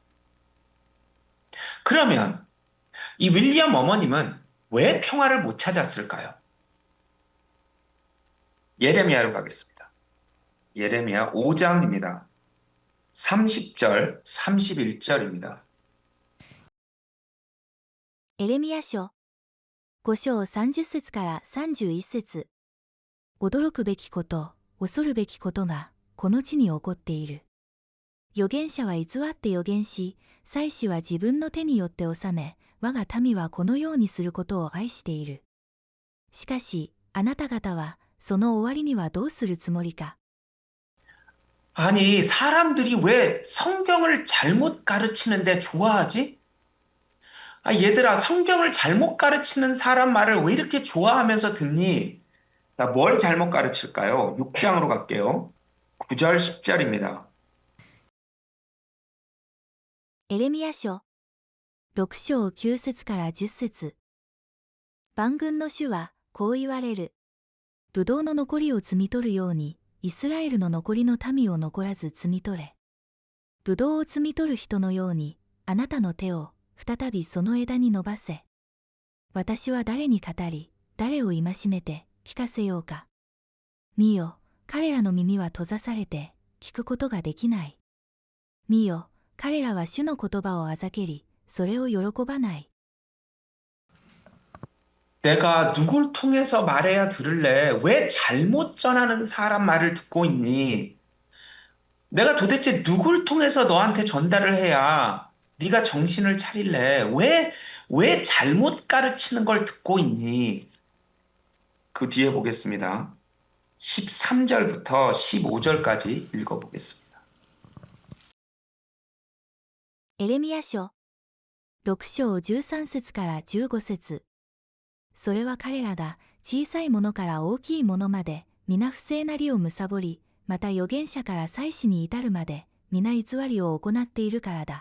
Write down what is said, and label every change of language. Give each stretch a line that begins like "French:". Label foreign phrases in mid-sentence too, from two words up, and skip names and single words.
Korean: 그러면 이 윌리엄 어머님은 왜 평화를 못 찾았을까요? 예레미야로 가겠습니다. 예레미야 5장입니다. 30절, 31절입니다.
Japanese: エレミヤ書5章30節から31節。驚くべきこと、恐るべきことがこの地に起こっている。預言者は偽って預言し、祭司は自分の手によって治め、我が民はこのようにすることを愛している。しかし、あなた方はその終わりにはどうするつもりか。
Korean: 아니, 사람들이 왜 성경을 잘못 가르치는데 좋아하지? 아, 얘들아, 성경을 잘못 가르치는 사람 말을 왜 이렇게 좋아하면서 듣니? 자, 뭘 잘못 가르칠까요? 6장으로 갈게요. 9절, 10절입니다.
Japanese: エレミヤ書6章9節から10節。万軍の主はこう言われる。ブドウの残りを摘み取るように、イスラエルの残りの民を残らず摘み取れ。ブドウを摘み取る人のように、あなたの手を再びその枝に伸ばせ。私は誰に語り、誰を戒めて聞かせようか。見よ、彼らの耳は閉ざされて、聞くことができない。見よ、彼らは主の言葉をあざけり、それを喜ばない。
Korean: 내가 누굴 통해서 말해야 들을래? 왜 잘못 전하는 사람 말을 듣고 있니? 내가 도대체 누굴 통해서 너한테 전달을 해야 네가 정신을 차릴래? 왜 잘못 가르치는 걸 듣고 있니? 그 뒤에 보겠습니다. 13절부터 15절까지 읽어보겠습니다.
Japanese: エレミヤ書6章13節から15節。それは彼らが小さいものから大きいものまで皆不正なりを貪り、また預言者から祭司に至るまで皆偽りを行っているからだ。